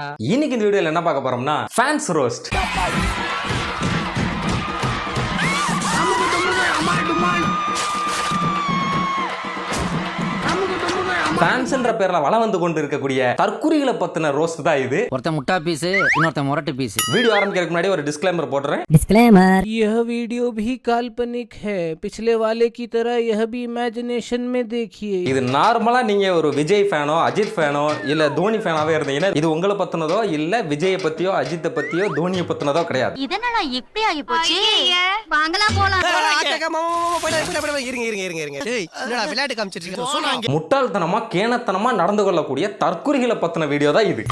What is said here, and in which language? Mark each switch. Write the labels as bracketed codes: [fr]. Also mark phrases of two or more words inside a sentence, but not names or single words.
[ta] இன்னைக்கு இந்த வீடியோல என்ன பார்க்க போறோம்னா [en] fans roast. [ta] ஃபேன்ஸ்ன்ற பேர்ல வளம் வந்து கொண்டு இருக்கக்கூடிய தற்குறிகளை பத்தின ரோஸ்ட் தான் இது. ஒருத்தன் முட்டா பீஸ், இன்னொருத்தன் முரட்டு பீஸ். வீடியோ ஆரம்பிக்கிறதுக்கு முன்னாடி ஒரு டிஸ்க்ளைமர் போடுறேன். [hi] डिस्क्लेमर, यह वीडियो भी काल्पनिक है, पिछले वाले की तरह यह भी इमेजिनेशन में देखिए. [ta] இது நார்மலா நீங்க ஒரு விஜய் ஃபேனோ அஜித் ஃபேனோ இல்ல தோனி ஃபேனாவே இருந்தீங்கன்னா இது உங்களை பத்தினதோ இல்ல விஜயை பத்தியோ அஜித்தை பத்தியோ தோனியை பத்தினதோ கிடையாது. இதனால இப்படி ஆகி போச்சு. வாங்கலாம் போலாம். முட்டாள்தனமா கேனத்தனமா நடந்து கொள்ளக்கூடிய தற்குறிகளை பத்தின வீடியோ தான் இது.